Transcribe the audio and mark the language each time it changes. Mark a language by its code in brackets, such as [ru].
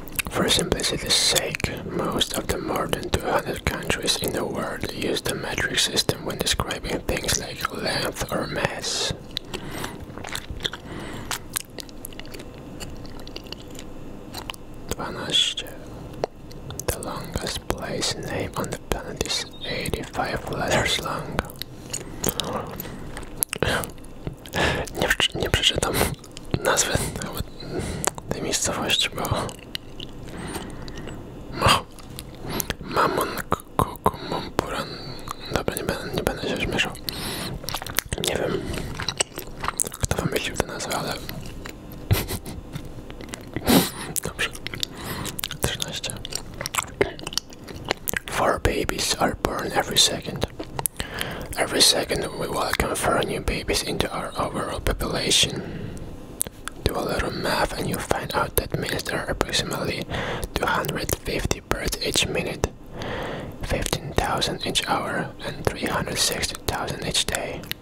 [en] For simplicity's sake, most of the more than 200 countries in the world use the metric system when describing things like length or mass. 12. The longest place name on the planet is 85 letters long. [pl] Nie przeczytam nazwy tej miejscowości, bo Mamon Kukumompuran. Dobra, nie będę się śmieszał. Nie wiem, kto wymyślił tę nazwę, ale dobrze. [en] 13. 4 babies are born every second. Every second we welcome 4 new babies into our overall population. Do a little math and you'll find out that means there are approximately 250 births each minute, 15,000 each hour, and 360,000 each day.